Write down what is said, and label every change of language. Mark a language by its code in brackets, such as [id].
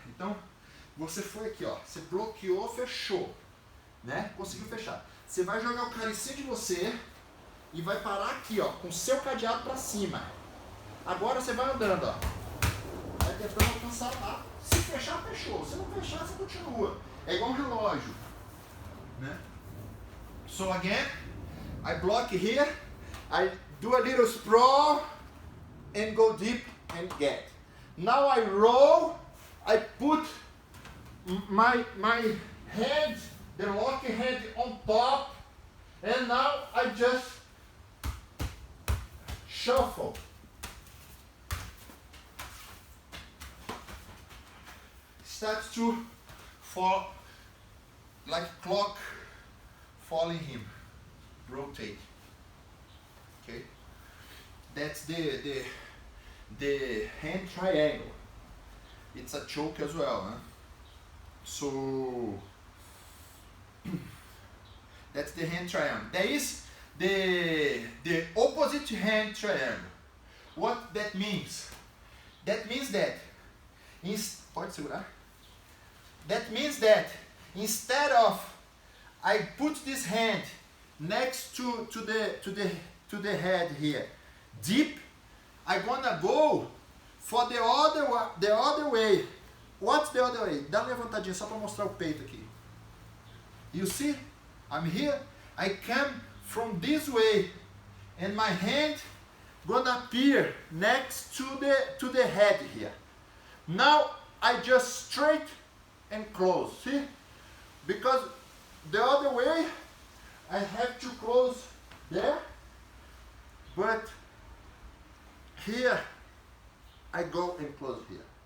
[pt] Então, você foi aqui, ó, você bloqueou, fechou, né? Conseguiu fechar. Você vai jogar o cara em cima de você e vai parar aqui, ó, com o seu cadeado para cima. Agora você vai andando, ó. Vai tentando alcançar lá. Se fechar, fechou. Se não fechar, você continua. É igual um relógio, né? [en] So again, I block here, I do a little sprawl and go deep and get. Now I roll, I put my hand, the lock hand on top, and now I just shuffle. Starts to fall like clock following him. Rotate. Okay? That's the hand triangle. It's a choke as well, huh? So that's the hand triangle. There is the opposite hand triangle. What that means? That means that pode segurar? That means that instead of I put this hand next to the head here, deep, I'm gonna go for the other way. What's the other way? [pt] Dá uma levantadinha só para mostrar o peito aqui. [en] You see? I'm here. I come from this way, and my hand gonna appear next to the head here. Now I just straight and close. See? Because the other way I have to close there, but here I go and close here.